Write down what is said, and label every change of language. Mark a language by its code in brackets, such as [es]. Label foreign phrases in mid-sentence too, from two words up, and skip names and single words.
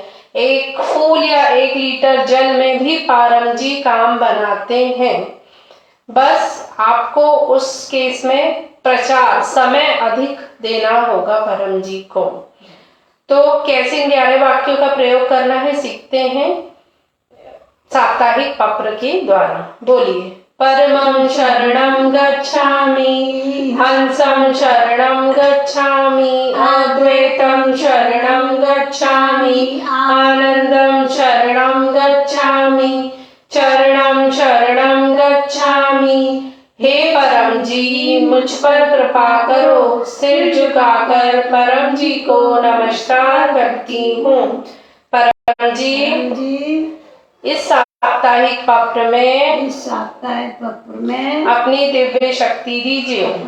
[hi] एक फूल या 1 लीटर जल में भी परम जी काम बनाते हैं। बस आपको उस केस में प्रचार समय अधिक देना होगा परम जी को। तो कैसे इन 11 वाक्यों का प्रयोग करना है सीखते हैं साप्ताहिक पप्र के द्वारा। बोलिए, [sa] परमं शरणं गच्छामि, हंसं शरणं गच्छामि, अद्वैतं शरणं गच्छामि, आनंदं शरणं गच्छामि, चरणं शरणं गच्छामि। [hi] हे परम जी, मुझ पर कृपा करो। सिर झुकाकर परम जी को नमस्कार करती हूँ। परम जी, इस साप्ताहिक पत्र में अपनी दिव्य शक्ति दीजिए।